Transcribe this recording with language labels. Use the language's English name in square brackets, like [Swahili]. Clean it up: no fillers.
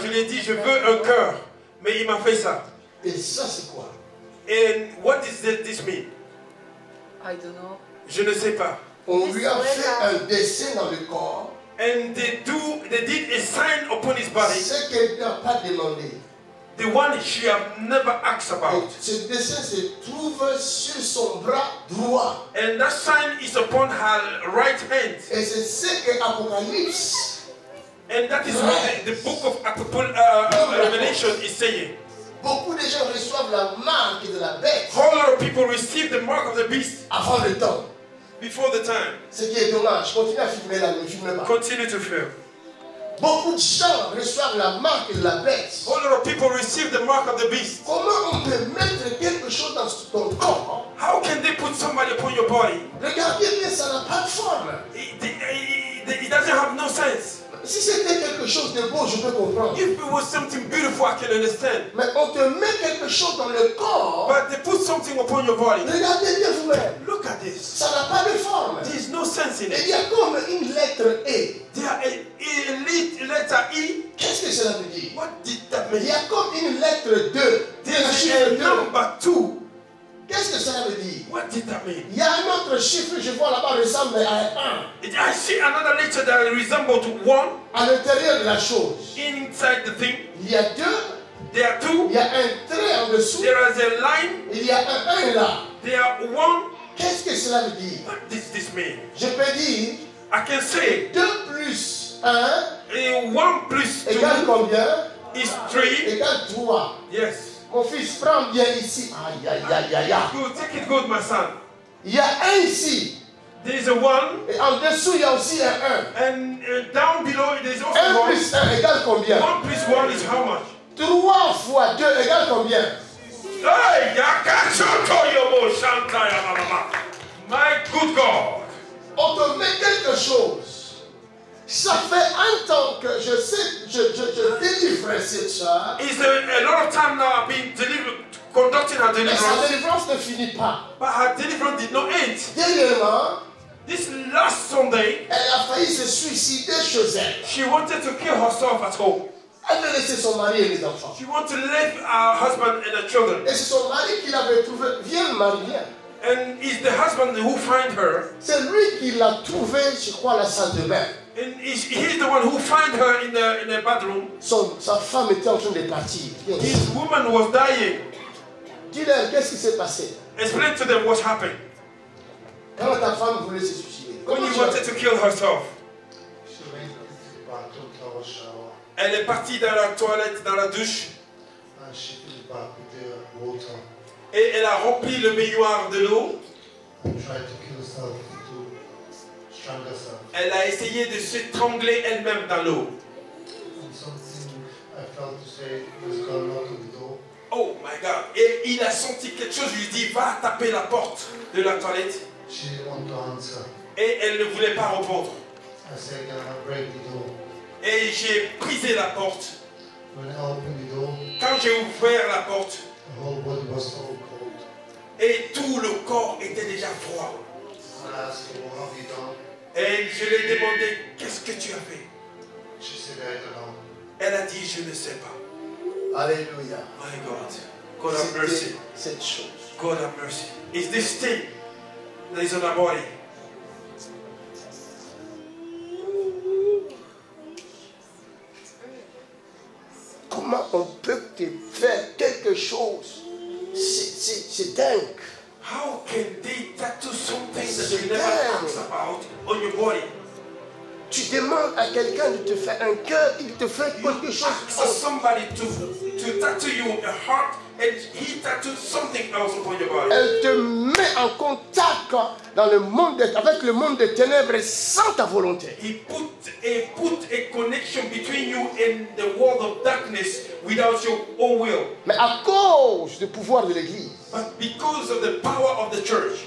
[French] Je lui ai dit, je veux un cœur, mais il m'a fait ça. Et ça, c'est quoi? [English] And what does this mean? I don't know. [French] Je ne sais pas. On lui a fait un dessin dans le corps. [English] And they did a sign upon his body, [French] Ce qu'elle n'a pas demandé. [English] the one she have never asked [French] Et [English] about. [French] ce dessin se trouve sur son bras droit. [English] And that sign is upon her right hand. [French] Et c'est ce que Apocalypse, [English] And that is what the book of Revelation is saying. [French] beaucoup de gens reçoivent la marque de la bête [English] A whole lot of people receive the mark of the beast [French] avant le temps. [English] before the time. [French] Ce qui est dommage. Continue à filmer là, ne filme pas. [English] Continue to film. [French] Beaucoup de gens reçoivent la marque de la bête. [English] A whole lot of people receive the mark of the beast. [French] Comment on peut mettre quelque chose dans ton corps? [English] How can they put somebody upon your body? [French] Regardez bien, ça n'a pas de forme. [English] It doesn't have no sense. [French] Si c'était quelque chose de beau, je peux comprendre. [English] If it was something beautiful, I can understand. [French] Mais on te met quelque chose dans le corps. [English] But they put something upon your body. [French] Regardez bien vous-même. [English] Look at this. [French] Ça n'a pas de forme. [English] There's no sense in [French] Et il [English] it. [French] y a comme une lettre E. [English] There a letter E. [French] Qu'est-ce que cela veut dire? [English] What did that [French] Il y [English] mean? [French] a comme une lettre 2. [English] There's a number 2. [French] Qu'est-ce que cela veut dire? [English] What did that mean? [French] Il y a un autre chiffre, je vois là-bas, ressemble à 1. [English] I see another letter that resembles to 1 [French] À l'intérieur de la chose. [English] inside the thing. [French] Il y a 2. [English] There are 2. [French] Il y a un trait en dessous. [English] There is a line. [French] Il y a un 1 là. [English] There are 1. [French] Qu'est-ce que cela veut dire? [English] What does this mean? [French] Je peux dire [English] I can say [French] 2 plus 1 [English] 1 plus 2 [French] égale combien? [English] is 3. [French] Égale 3. [English] Yes. [French] Mon fils, prends bien ici. Aïe, aïe, aïe, aïe, aïe. [English] Good. Take it good, my son. [French] Il y a un ici. [English] There is a 1. [French] Et en dessous, il y a aussi un 1. [English] And down below, there is also 1 1. [French] plus 1 égale combien? [English] 1 plus 1 is how much? [French] 3 fois 2 égale combien? Hey, Yakachoto Yobo Shanta Yamama. [English] My good God. [French] On te met quelque chose. Ça fait un temps que je délivre cette soeur. [English] It's a lot of time now I've been conducting her [French] Mais sa [English] deliverance. [French] délivrance ne finit pas. [English] But her deliverance did not end. [French] Dernièrement, [English] This last Sunday, [French] elle a failli se suicider chez elle. [English] she wanted to kill herself at home. [French] Elle veut laisser son mari et les enfants. [English] She wanted to leave her husband and her children. [French] Et c'est son mari qui l'avait trouvé. Viens, Marie, viens. [English] And it's the husband who find her. [French] C'est lui qui l'a trouvé, je crois, à la salle de bain. [English] And he's the one who find her in the bathroom. [French] Sa femme était en train de partir. Viens. [English] His woman was dying. [French] Dis-leur, qu'est-ce qui s'est passé? [English] Explain to them what happened. [French] Quand ta femme voulait se suicider. [English] When [French] Comment [English] he [French] tu as [English] wanted to kill herself. She went to the bathroom to have a shower [French] Elle est partie dans la toilette, dans la douche. [English] and she filled back with the water [French] Et elle a rempli le baignoire de l'eau. [English] and tried to kill herself to strangle herself. [French] Elle a essayé de s'étrangler elle-même dans l'eau. [English] And something I felt to say was God knock on the door. Oh my God. [French] Et il a senti quelque chose. Je lui dis, va taper la porte de la toilette. [English] She didn't want to answer. [French] Et elle ne voulait pas répondre. [English] I said, can I break the door? [French] Et j'ai brisé la porte. [English] When I opened the door, [French] Quand j'ai ouvert la porte, [English] the whole body was so cold. [French] et tout le corps était déjà froid. [English] I asked her, what have you done? [French] Et je lui ai demandé, qu'est-ce que tu as fait? [English] She said, I don't know. [French] Elle a dit, je ne sais pas. Alléluia. [English] My God. God have mercy. [French] C'était cette chose. [English] God have mercy. It's this thing that is on our body. [French] Comment on peut te faire quelque chose? C'est dingue. [English] How can they tattoo something that you never asked about on your body? [French] Tu demandes à quelqu'un de te faire un cœur, il te fait quelque chose. [English] Ask somebody to tattoo you a heart, and he tattooed something else upon your body. [French] Elle te met en contact dans le monde avec le monde des ténèbres sans ta volonté. [English] He put a connection between you and the world of darkness without your own will. [French] Mais à cause du pouvoir de l'Église, [English] But because of the power of the church,